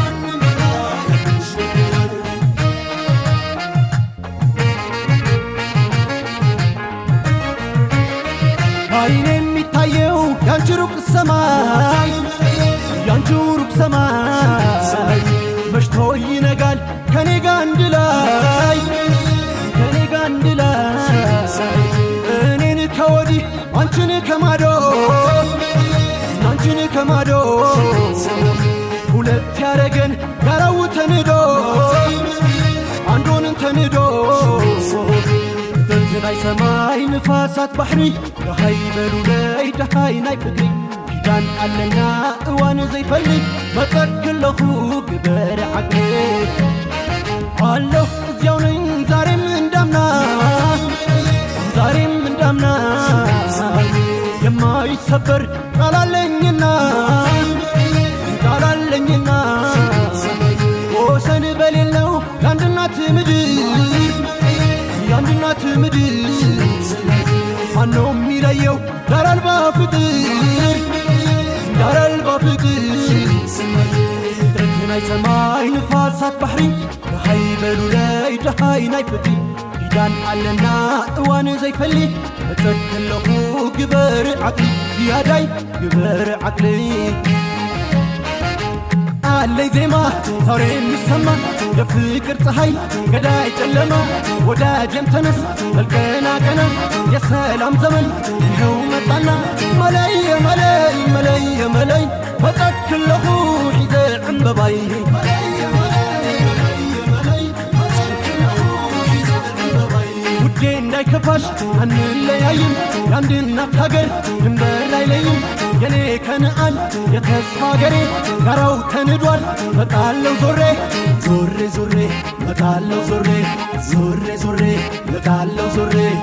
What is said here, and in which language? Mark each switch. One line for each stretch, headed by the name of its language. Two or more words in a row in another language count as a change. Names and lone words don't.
Amharic: አይኔ የሚታየው ያንቺ ሩቅ ሰማይ ያንቺ ሩቅ ሰማይ መሽቶ ይነጋል ከኔ ጋር አንድ ላይ ከኔ ጋር አንድ ላይ እኔን ከወዲህ አንቺን ከማዶ አንቺን ከማዶ ሁለት ያረገን ጋራው ተንዶ አንዱን ተንዶ
Tigrinya: ተንተናይ ሰማይ ንፋሳት ባሕሪ ደሃይ በሉ ላይ ደሃይ ናይ ፍቅሪ ኪዳን አለና እዋን ዘይፈልግ መጸክለኹ ግበር ዓቅሊ
Amharic: አለሁ እዚያው ነኝ ዛሬም እንዳምና ዛሬም እንዳምና የማይሰበር ቃላለኝና ቃላለኝና ወሰን በሌለው የአንድናት ምድር የአንድናት ምድር ማነው የሚለየው ዳር አልባ ፍቅር ዳር አልባ ፍቅር
Tigrinya: ትረትናይ ሰማይ ንፋሳት ባሕሪ ደሃይ በሉ ላይ ደሃይ ናይ ፍቅሪ ኪዳን አለና እዋን ዘይፈሊ መጸክለኹ ግበር ዓቅሊ ያዳይ ግበር ዓቅሊ
Amharic: አለይ ዜማ ዛሬ የሚሰማ የፍቅር ፀሐይ ገዳይ ጨለማ ወዳጄም ተነስ መልቀና ቀና የሰላም ዘመን ይኸው መጣና መለየ መለይ መለየ መለይ
Tigrinya: መጸክለኹ ሒዘ ዕምበባይ
Amharic: ውዴ እንዳይከፋሽ አንለያይም የአንድ እናት ሀገር ድንበር አይለይም የኔ ከነአን የተስፋ ሀገሬ ጋራው ተንዷል መጣለው ዞሬ ዞሬ ዞሬ መጣለው ዞሬ ዞሬ ዞሬ መጣለው ዞሬ